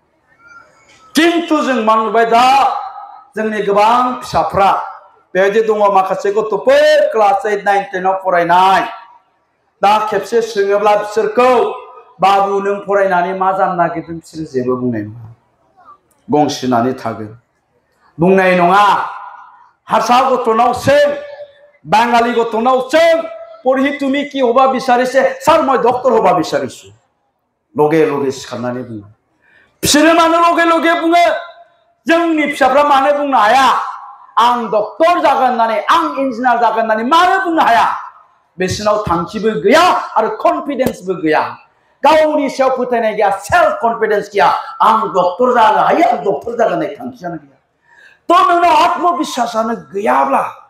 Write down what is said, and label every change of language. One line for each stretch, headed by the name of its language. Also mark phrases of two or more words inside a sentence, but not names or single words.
Bodo: किन्तु जों मा नुबाय दा जोंनि गोबां फिसाफ्रा बेबायदि दङ माखासे गथ'फोर क्लास 8, 9, 10 आव फरायनाय दा खेबसे सोङोब्ला बिसोरखौ बाबु नों फरायनानै मा जानो नागिरदों बिसोर जेबो बुंनाय नङा गंसिनानै थागोन बुंनाय नङा हारसा गथ'नाव सों बाङाली गथ'नाव सों पढ़ी
Assamese: তুমি কি হবা বিচাৰিছে স্যার মই ডক্টর হবা বিচাৰিছো লগে লগে
Bodo: सिखारनानै बुङो बिसोरो मानो
Assamese: লগে লগে
Bodo: बुङो जोंनि फिसाफ्रा मानो बुंनो हाया आं डक्टर जागोन होननानै आं इन्जिनियार जागोन होननानै मानो बुंनो हाया बिसोरनाव थांखिबो गैया आरो कन्फिडेन्सबो गैया गावनि सायाव फोथायनाय गैया
English: self confidence
Bodo: गैया आं डक्टर जानो हायो आं डक्टर जागोन होननाय थांखियानो गैया तो नोंनाव आत्मबिश्वासानो गैयाब्ला